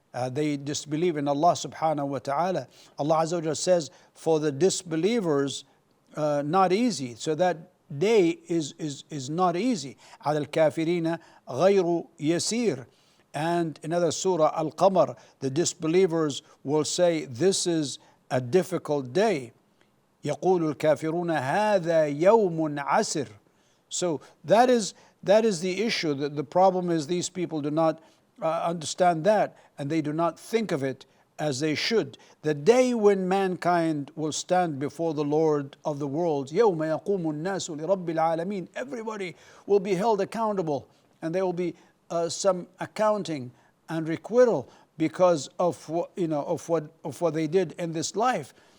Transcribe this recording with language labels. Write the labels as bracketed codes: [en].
[en] They disbelieve in Allah subhanahu wa ta'ala. Allah Azza wa Jalla says, for the disbelievers, not easy. So that day is not easy. [ar] على الكافرين غير يسير. [en] And in another surah, Al-Qamar, the disbelievers will say, this is a difficult day. [ar] يقول الكافرون هذا يوم عسر. [en] So that is the issue. The problem is these people do not understand that, and they do not think of it as they should. The day when mankind will stand before the Lord of the worlds, [ar] يوم يقوم الناس لرب العالمين. [en] Everybody will be held accountable, and there will be some accounting and requital because of what they did in this life.